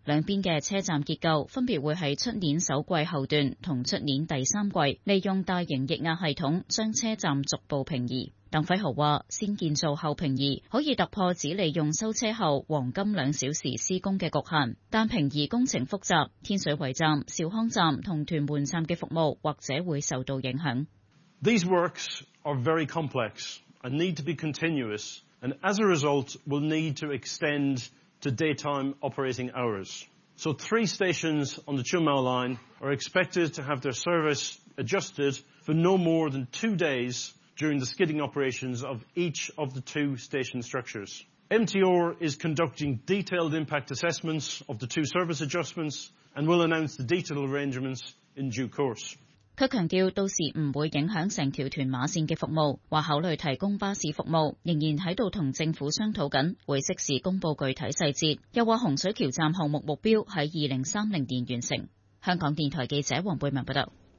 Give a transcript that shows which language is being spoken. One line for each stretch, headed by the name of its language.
Cantonese: 两边的车站结构分别会在出年首季后段和出年第三季，利用大型液压系统将车站逐步平移。邓辉豪说，先建造后平移可以突破只利用收车后黄金两小时施工的局限，但平移工程复杂，天水围站、兆康站和屯门站的服务或者会受到影响。
English: These works are very complex and need to be continuous, and as a result will need to extend to daytime operating hours. So three stations on the Chumau line are expected to have their service adjusted for no more than 2 days. During the skidding operations of each of the two station structures. MTR is conducting detailed impact assessments of the two service adjustments and will announce the detailed arrangements in due course.
Cantonese: 他强调到时不会影响整条屯马线的服务，或考虑提供巴士服务，仍然在跟政府商讨紧，会即时公布具体细节。又说洪水桥站项目目标在2030年完成。香港电台记者黄贝文报道。